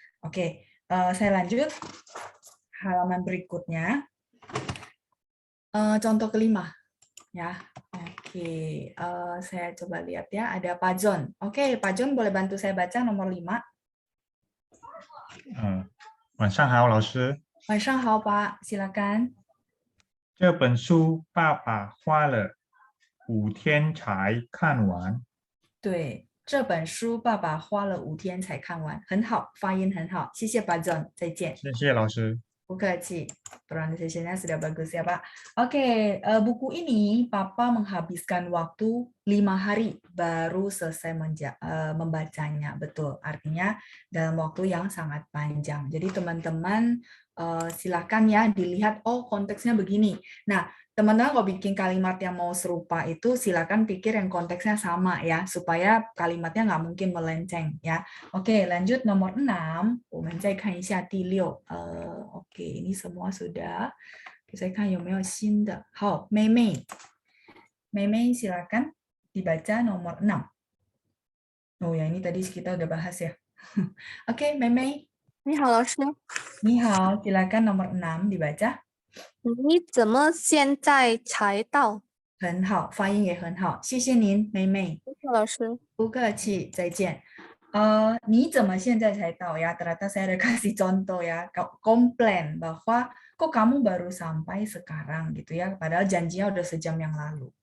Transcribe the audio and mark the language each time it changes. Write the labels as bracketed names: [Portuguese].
[Indonesian] Oke, saya lanjut. Halaman berikutnya. Contoh kelima. Ya, oke. Saya coba lihat ya. Ada Pak John. Oke, Pak John boleh bantu saya baca nomor 5. [Chinese] 晚上好，老师。晚上好，Pak. Silakan. 这本书爸爸花了5天才看完。对，这本书爸爸花了5天才看完，很好，发音很好，谢谢Pak John，再见。谢谢老师。不客气, [Indonesian] pronunciation-nya sudah bagus ya Pak. Oke, buku ini Papa menghabiskan waktu 5 hari baru selesai membacanya. Betul, artinya dalam waktu yang sangat panjang. Jadi teman-teman silakan ya dilihat, oh konteksnya begini. Nah, teman-teman kalau bikin kalimat yang mau serupa itu silakan pikir yang konteksnya sama ya, supaya kalimatnya nggak mungkin melenceng ya. Oke, lanjut nomor 6. [Chinese] 我们再看一下第6. [Indonesian] Oke, ini semua sudah. Saya [Chinese] 看有没有新的. 好，妹妹 [Indonesian] silakan dibaca nomor 6. Oh ya, ini tadi kita udah bahas ya. [Chinese] Oke, 妹妹。你好，老师。你好， [Indonesian] silakan nomor 6 dibaca. [Chinese] 你怎么现在才到？很好，发音也很好，谢谢您，妹妹。谢谢老师。不客气，再见。你怎么现在才到ya? [Indonesian] Ternyata saya ada kasih contoh ya, komplain bahwa kok kamu baru sampai sekarang gitu ya, padahal janjinya udah sejam yang lalu.